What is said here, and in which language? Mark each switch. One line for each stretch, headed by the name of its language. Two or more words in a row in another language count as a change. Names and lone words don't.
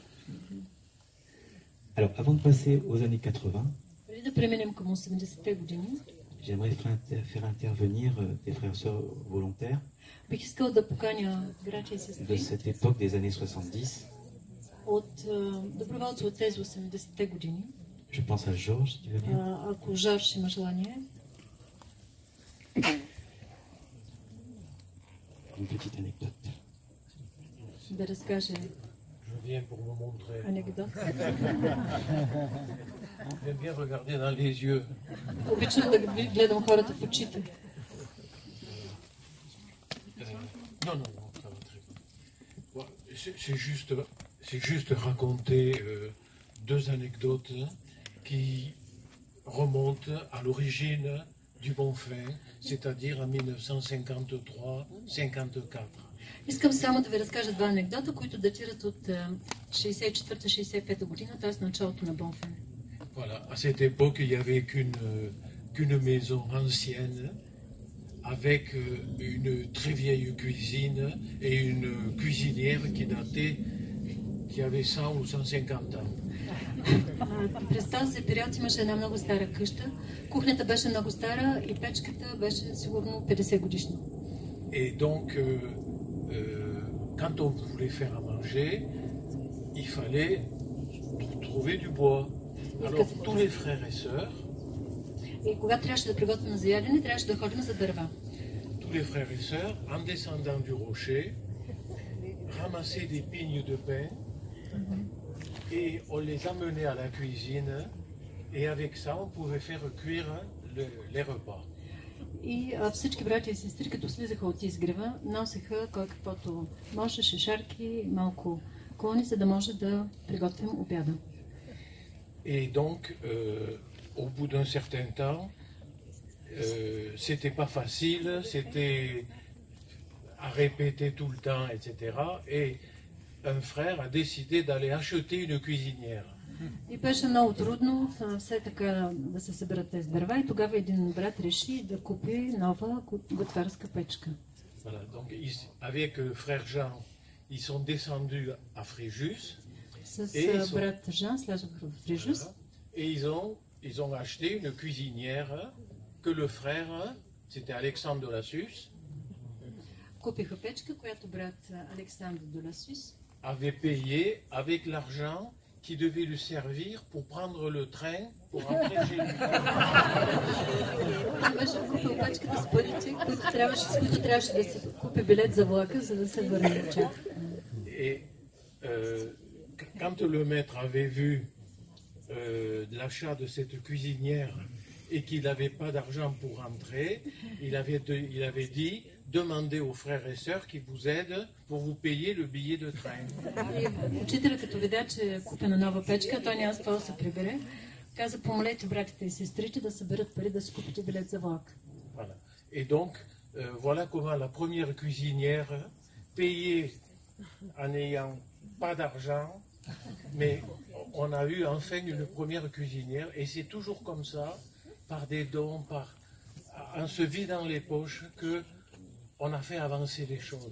French: Alors, avant de passer aux années 80,
Bulgarian: Преди да преминем към 80-те години,
French: j'aimerais faire intervenir des frères et sœurs volontaires
Bulgarian: бих искал да поканя братя и
French: de
Bulgarian: сестри
French: cette époque des années 70.
Bulgarian: от доброволци от тези 80-те години.
French: Je pense à Georges, si tu veux bien.
Bulgarian: Ако Жорж има желание,
French: Une petite anecdote.
Bulgarian: да разкаже
French: Je viens pour me montrer.
Bulgarian: анекдот.
French: J'aime bien regarder dans les yeux.
Bulgarian: Обичам да гледам хората в очите.
French: Non, non, non, ça va très bien. Bon, c'est juste raconter deux anecdotes qui remontent à l'origine du Bonfin, c'est-à-dire en 1953-54.
Bulgarian: Искам само да ви разкажа два анекдота, които датират от 64-65 година, т.е. началото на Бонфин.
French: Voilà, à cette époque, il n'y avait qu'une maison ancienne avec une très vieille cuisine et une cuisinière qui avait 100 ou 150 ans.
Bulgarian: През този период имаше една много стара къща. Кухнята беше много стара и печката беше сигурно 50 годишна.
French: Et donc, quand on voulait faire à manger, il fallait trouver du bois. Alors, tous les frères et sœurs,
Bulgarian: И когато трябваше да приготвим за ядене, трябваше да ходим за дърва.
French: tous les frères et sœurs, en descendant du rocher, ramassaient des pignes de pain et on les amenait à la cuisine et avec ça, on pouvait faire cuire les repas.
Bulgarian: И всички братя и сестри, като слизаха от изгрева, носеха кой каквото може, шишарки, малко клони, за да може да приготвим обяда.
French: Et donc, au bout d'un certain temps, c'était pas facile, c'était à répéter tout le temps, etc. Et un frère a décidé d'aller acheter une cuisinière.
Bulgarian: И беше много трудно все така да се съберат тези дърва и тогава един брат реши да купи нова готварска печка.
French: Voilà, donc avec frère Jean, ils sont descendus à Fréjus.
Bulgarian: С брат Жан слязоха в Фрижус.
French: Et ils ont acheté une cuisinière que le frère, c'était Alexandre de la Suisse,
Bulgarian: Купиха печка, която брат Александър
French: de la Suisse avait payé avec l'argent qui devait lui servir pour prendre le train pour rentrer chez lui.
Bulgarian: Беше купил пачката с парите, с които трябваше да си купи билет за влака, за да се върне от тях.
French: Et quand le maître avait vu l'achat de cette cuisinière et qu'il n'avait pas d'argent pour rentrer, il avait dit demandez aux frères et sœurs qui vous aident pour vous payer le billet de train.
Bulgarian: И учителя, като видя, че е купена нова печка, той няма с това да се прибере, каза помолете братите и сестрите да съберат пари да си купите билет за влак.
French: Voilà. Et donc, voilà comment la première cuisinière payait en n'ayant pas d'argent, mais on a eu enfin une première cuisinière, et c'est toujours comme ça, par des dons, en se vidant les poches, que on a fait avancer les choses.